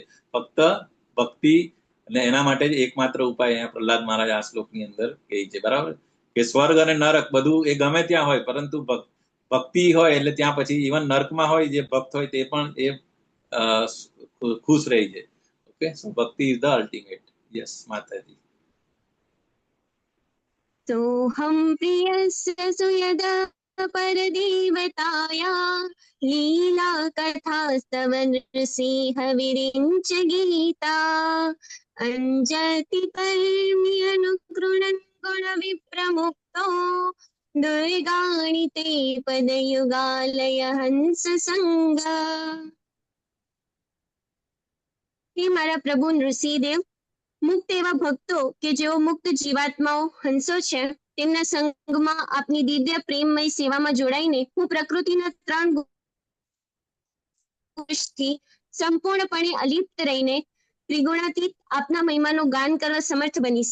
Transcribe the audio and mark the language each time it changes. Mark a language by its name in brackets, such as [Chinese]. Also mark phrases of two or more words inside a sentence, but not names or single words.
[Gujarati] ફક્ત ભક્તિ, અને એના માટે જ એકમાત્ર ઉપાય અહીંયા પ્રહલાદ મહારાજ આ શ્લોકની અંદર કહે છે, બરાબર, કે સ્વર્ગ અને નરક બધું એ ગમે ત્યાં હોય, પરંતુ ભક્તિ હોય એટલે ત્યાં પછી ઇવન નર્કમાં હોય જે ભક્ત હોય તે પણ એ ખુશ રહી છે. [English] Okay, so bhakti is the ultimate. Yes Mataji. [Sanskrit] सोऽहं प्रियस्य सुयदा परदेवताया लीला कथास्तव नृसिंह विरिञ्च गीता अञ्जति कर्मि अनुगृणन् गुणविप्रमुक्तो दुर्गाणि ते पदयुगालय हंस संग. [Gujarati] હે મારા પ્રભુ નૃસિંહદેવ, મુક્ત એવા ભક્તો કે જેઓ મુક્ત જીવાત્માઓ હંસો છે, તેમના સંગમાં આપની દિવ્ય પ્રેમમય સેવામાં જોડાઈને હું પ્રકૃતિના 3 ગુણથી સંપૂર્ણપણે અલિપ્ત રહીને ત્રિગુણાતીત આપના મહિમાનું ગાન કરવા સમર્થ બનીશ.